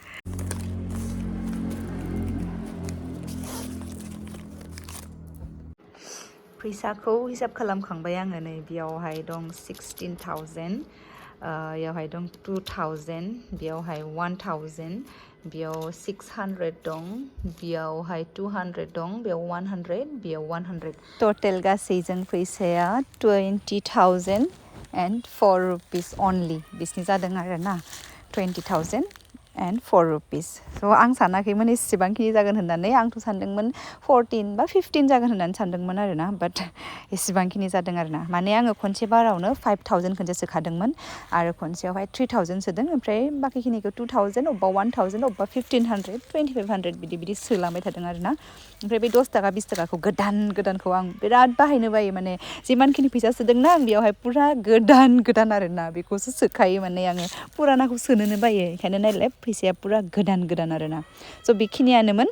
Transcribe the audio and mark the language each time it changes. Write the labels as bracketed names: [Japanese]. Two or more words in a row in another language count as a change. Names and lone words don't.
[Bodo] फैसाखौ हिसाब खालामखांबाय आङो नै बेयावहाय दं 16,000 बेयावहाय दं 2,000 बेयावहाय 1,000 बेयाव 600 दं बेयावहाय 200 दं बेयाव 100 बेयाव 100 टटेल गासैजों फैसाया 20,000 and [English] 4 rupees only [Bodo] बिसनि जादों आरोना 20,000 [English] and 4 rupees [Bodo] स' आं सानाखैमोन एसेबांखिनि जागोन होननानै आंथ' सानदोंमोन 14 बा 15 जागोन होननानै सानदोंमोन आरोना बाट एसेबांखिनि जादों आरोना माने आङो खनसे बारावनो 5,000 खनसे सोखादोंमोन आरो खनसेयावहाय 3,000 सोदों ओमफ्राय बाखिखिनिखौ 2,000 अबेबा 1,000 अबेबा 1,500 2,500 बिदि सोलांबाय थादों आरोना ओमफ्राय बे 10 थाखा 20 थाखाखौ गोदानखौ आं बिराद बाहायनो बायो माने जिमानखिनि फैसा सोदोंना आं बेयावहाय पुरा गोदान आरोना बेखौसो सोखायो माने आङो पुरानाखौ सोनोनो बायो ओंखायनो नायलाय फैसाया पुरा गोदान आरोना स' बेखिनियानोमोन